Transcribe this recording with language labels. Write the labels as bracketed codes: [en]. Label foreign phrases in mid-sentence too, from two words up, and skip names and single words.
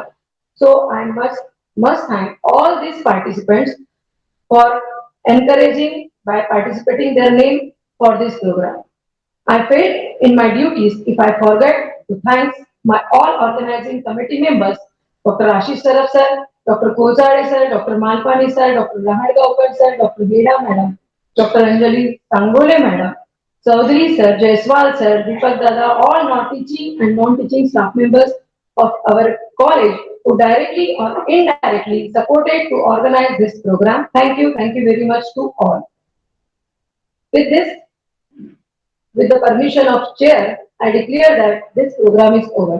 [en] So I must thank all these participants for encouraging by participating their name for this program. I failed in my duties if I forget to thank my all organizing committee members, Dr. Ashish Saraf sir, Dr. Kozade sir, Dr. Malpani sir, Dr. Lahadgaonkar sir, Dr. Geda madam, Dr. Anjali Tangole madam, Chaudhary sir, Jaiswal sir, Deepak Dada, all non-teaching and non-teaching staff members of our college who directly or indirectly supported to organize this program. Thank you very much to all. With this, with the permission of chair, I declare that this program is over.